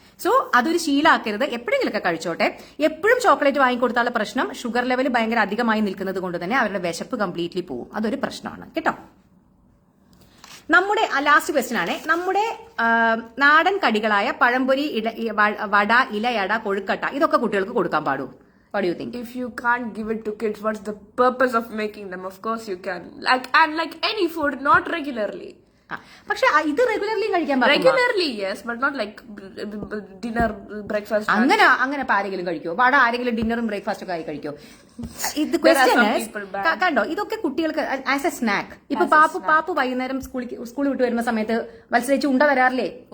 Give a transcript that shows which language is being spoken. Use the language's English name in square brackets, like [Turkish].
[Malayalam] So അതൊരു ശീലമാക്കരുത്. എപ്പോഴെങ്കിലൊക്കെ കഴിച്ചോട്ടെ. എപ്പോഴും ചോക്ലേറ്റ് വാങ്ങിക്കൊടുത്താലുള്ള പ്രശ്നം ഷുഗർ ലെവൽ ഭയങ്കര അധികമായി നിൽക്കുന്നത് കൊണ്ട് തന്നെ അവരുടെ വിശപ്പ് കംപ്ലീറ്റ്ലി പോകും. അതൊരു പ്രശ്നമാണ് കേട്ടോ. നമ്മുടെ ലാസ്റ്റ് ക്വസ്റ്റ്യൻ ആണ്. നമ്മുടെ നാടൻ കടികളായ പഴംപൊരി, വട, ഇലയട, കൊഴുക്കട്ട ഇതൊക്കെ കുട്ടികൾക്ക് കൊടുക്കാൻ പാടുമോ? [English] What do you think? If you can't give it to kids, what's the purpose of making them? Of course you can. Like any food, not regularly. [Malayalam] പക്ഷെ ഇത് റെഗുലർലി കഴിക്കാൻ പറ്റും. [English] Regularly yes, but not like dinner, breakfast. [Malayalam] അങ്ങനെ ആരെങ്കിലും കഴിക്കോ? വട ആരെങ്കിലും ഡിന്നറും breakfast ഒക്കെ ആയി കഴിക്കോ? ഇത് ക്വസ്റ്റ്യൻ കണ്ടോ? ഇതൊക്കെ കുട്ടികൾക്ക് [English] As a snack. [Malayalam] ഇപ്പൊ പാപ്പു വൈകുന്നേരം സ്കൂളിൽ വിട്ട് വരുന്ന സമയത്ത് മത്സരിച്ച് ഉണ്ട തരാറില്ലേ?